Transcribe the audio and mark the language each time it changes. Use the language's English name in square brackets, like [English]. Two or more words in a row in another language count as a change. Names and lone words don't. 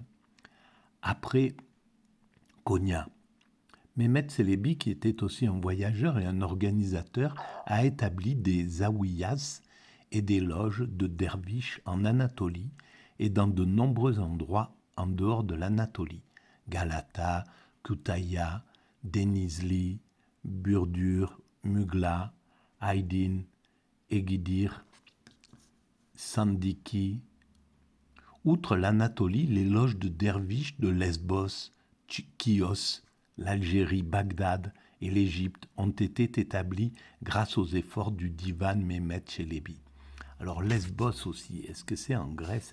[French] Après Konya, Mehmet Çelebi, qui était aussi un voyageur et un organisateur, a établi des zawiyas et des loges de derviches en Anatolie et dans de nombreux endroits en dehors de l'Anatolie. Galata, Kütahya, Denizli, Burdur, Mugla, Aydin, Egidir, Sandiki. Outre l'Anatolie, les loges de derviches de Lesbos, Chios, l'Algérie, Bagdad et l'Égypte ont été établies grâce aux efforts du divan Mehmet Çelebi. Alors Lesbos aussi, est-ce que c'est en Grèce?